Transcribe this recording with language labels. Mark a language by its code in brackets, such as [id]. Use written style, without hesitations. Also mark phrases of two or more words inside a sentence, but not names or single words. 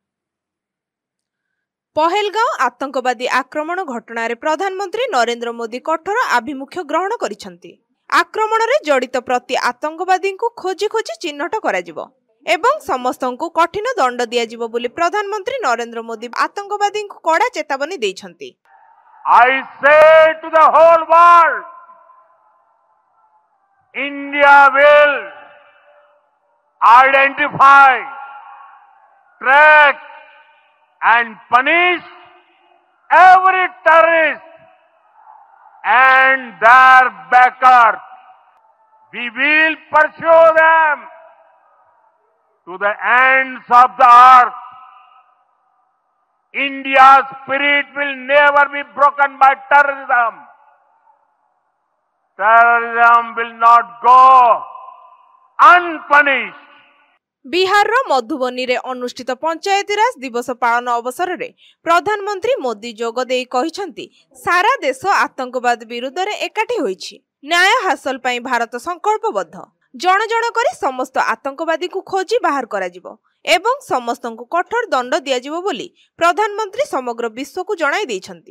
[or] ପହେଲଗାঁও ଆତଙ୍କବାଦୀ ଆକ୍ରମଣ ଘଟଣାରେ ପ୍ରଧାନମନ୍ତ୍ରୀ ନରେନ୍ଦ୍ର ମୋଦି କଠୋର ଆଭିମୁଖ୍ୟ ଗ୍ରହଣ କରିଛନ୍ତି। ଆକ୍ରମଣରେ ଜଡ଼ିତ ପ୍ରତି ଆତଙ୍କବାଦୀଙ୍କୁ ଖୋଜି ଖୋଜି ଚିହ୍ନଟ କରାଯିବ ଏବଂ ସମସ୍ତଙ୍କୁ କଠିନ ଦଣ୍ଡ ଦିଆଯିବ ବୋଲି ପ୍ରଧାନମନ୍ତ୍ରୀ ନରେନ୍ଦ୍ର ମୋଦି ଆତଙ୍କବାଦୀଙ୍କୁ କଡ଼ା ଚେତାବନୀ ଦେଇଛନ୍ତି। [en] I say to the whole world, India will identify, track and punish every terrorist and their backers. We will pursue them to the ends of the earth. India's spirit will never be broken by terrorism. Terrorism will not go unpunished. [or] ବିହାରର ମଧୁବନୀରେ ଅନୁଷ୍ଠିତ ପଞ୍ଚାୟତିରାଜ ଦିବସ ପାଳନ ଅବସରରେ ପ୍ରଧାନମନ୍ତ୍ରୀ ମୋଦି ଯୋଗ ଦେଇ କହିଛନ୍ତି, ସାରା ଦେଶ ଆତଙ୍କବାଦ ବିରୁଦ୍ଧରେ ଏକାଠି ହୋଇଛି। ନ୍ୟାୟ ହାସଲ ପାଇଁ ଭାରତ ସଂକଳ୍ପବଦ୍ଧ। ଜଣ ଜଣ କରି ସମସ୍ତ ଆତଙ୍କବାଦୀଙ୍କୁ ଖୋଜି ବାହାର କରାଯିବ ଏବଂ ସମସ୍ତଙ୍କୁ କଠୋର ଦଣ୍ଡ ଦିଆଯିବ ବୋଲି ପ୍ରଧାନମନ୍ତ୍ରୀ ସମଗ୍ର ବିଶ୍ୱକୁ ଜଣାଇ ଦେଇଛନ୍ତି।